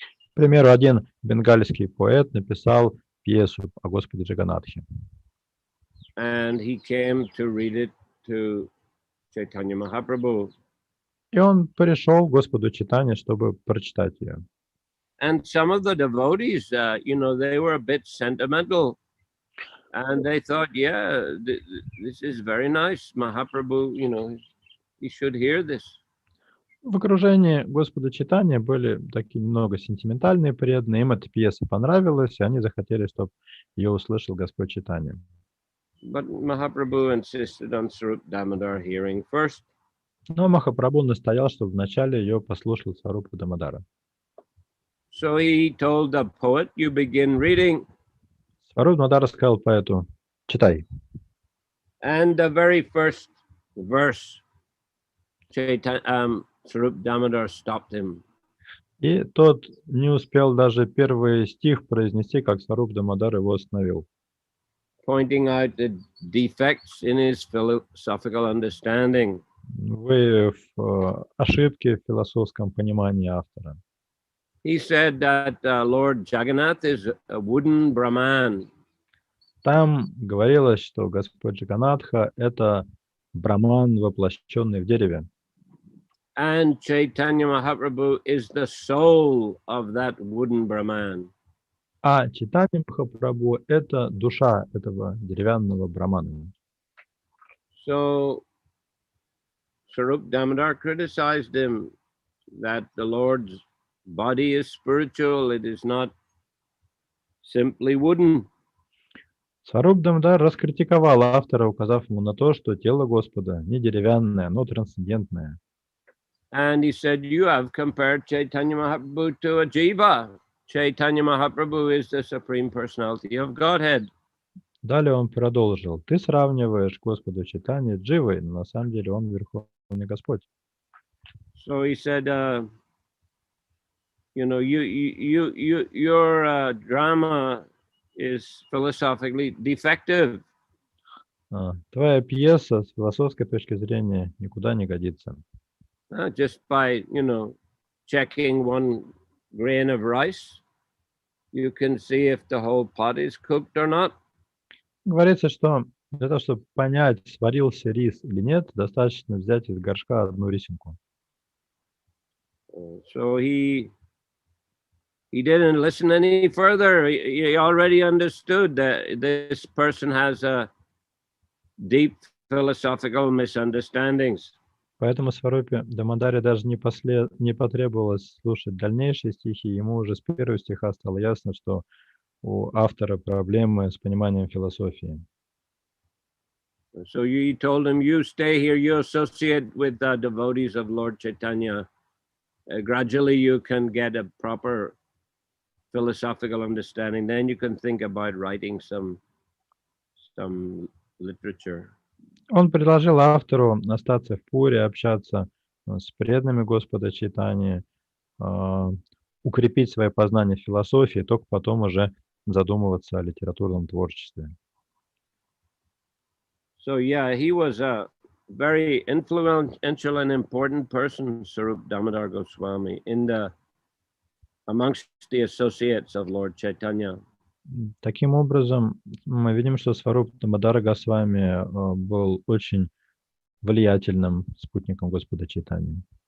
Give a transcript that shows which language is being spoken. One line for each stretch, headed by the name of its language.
Russian: К примеру, один бенгальский поэт написал пьесу о Господе Джаганатхе.
English: And he came to read it to Chaitanya Mahaprabhu.
Russian: И он пришел к Господу Чайтаньи, чтобы прочитать ее.
English: And some of the devotees, they were a bit sentimental. And they thought, yeah, this is very nice. Mahaprabhu, he should hear this.
Russian: В окружении Господа Чайтаньи были такие немного сентиментальные преданные. Им эта пьеса понравилась, и они захотели, чтобы ее услышал Господь Чайтанья.
English: But Mahaprabhu insisted on Swarup Damodar hearing first.
Russian: Но Махапрабху настоял, чтобы вначале ее послушал Сварупа Дамодара.
English: So he told the poet, you begin reading.
Russian: Сваруп Дамодар сказал поэту: читай.
English: And the very first verse, Swarup Damodar stopped him.
Russian: И тот не успел даже первый стих произнести, как Сваруп Дамодар его остановил.
English: Pointing out the defects in his philosophical understanding.
Russian: Выявив ошибки в философском понимании автора.
English: He said that Lord Jagannath is a wooden Brahman.
Russian: Там говорилось, что Господь Джаганатха — это Брахман, воплощенный в дереве.
English: And Chaitanya Mahaprabhu is the soul of that wooden Brahman.
Russian: А Чайтанья Махапрабху — это душа этого деревянного Брахмана.
English: So Swarup Damodar criticized him that the Lord's body is spiritual, it is not simply wooden.
Russian: Сваруп Дамодар раскритиковал автора, указав ему на то, что тело Господа не деревянное, но трансцендентное.
English: And he said, you have compared Chaitanya Mahaprabhu to a jiva. Chaitanya Mahaprabhu is the Supreme Personality of Godhead.
Russian: Далее он продолжил: ты сравниваешь Господа Чайтаньи с Дживой, но на самом деле он Верховный Господь.
English: So he said, your drama is philosophically defective.
Russian: Твоя пьеса с философской точки зрения никуда не годится.
English: Just by, checking one grain of rice, you can see if the whole pot is cooked or not.
Russian: Говорится, что для того, чтобы понять, сварился рис или нет, достаточно взять из горшка одну рисинку.
English: So he didn't listen any further. He already understood that this person has a deep philosophical misunderstandings.
Russian: Поэтому Сварупе Дамадаре даже не потребовалось слушать дальнейшие стихи. Ему уже с первого стиха стало ясно, что у автора проблемы с пониманием философии.
English: So he told him, you stay here, you associate with the devotees of Lord Chaitanya. Gradually you can get a proper philosophical understanding. Then you can think about writing some literature.
Russian: Он предложил автору остаться в Пуре, общаться с преданными Господа Чайтаньи, укрепить свои познания в философии, только потом уже задумываться о литературном творчестве.
English: So yeah, he was a very influential and important person, Sarup Damodar Goswami, amongst the associates of Lord Chaitanya.
Russian: Таким образом, мы видим, что Сварупа Дамодара Госвами был очень влиятельным спутником Господа Чайтаньи.